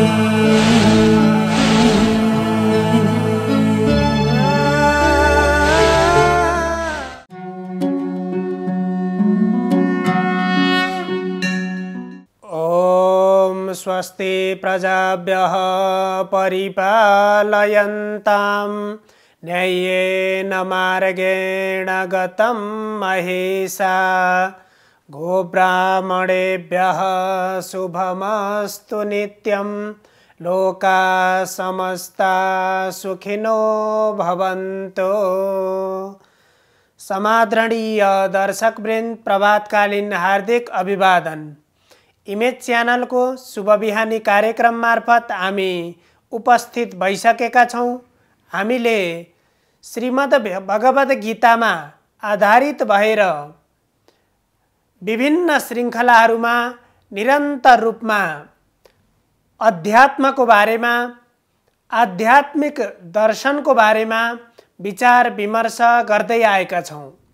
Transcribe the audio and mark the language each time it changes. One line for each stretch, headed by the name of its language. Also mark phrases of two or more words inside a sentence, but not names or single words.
Sanskrit: ओम स्वस्ति प्रजाभ्यः परिपालयन्तां न्याय्येन मार्गेण गतं महेशा। गोब्राह्मणेभ्यः शुभमस्तु नित्यं। लोकाः समस्ताः सुखिनो भवन्तु।
Nepali: समादरणीय दर्शकवृन्द, प्रभातकालीन हार्दिक अभिवादन। इमेज च्यानल को शुभ बिहानी कार्यक्रम मार्फत हामी उपस्थित भइसकेका छौं। हामीले श्रीमद् भगवत गीतामा आधारित भएर विभिन्न श्रृङ्खलाहरूमा निरन्तर रूपमा अध्यात्मको बारेमा, आध्यात्मिक दर्शनको बारेमा विचार विमर्श गर्दै आएका छौं।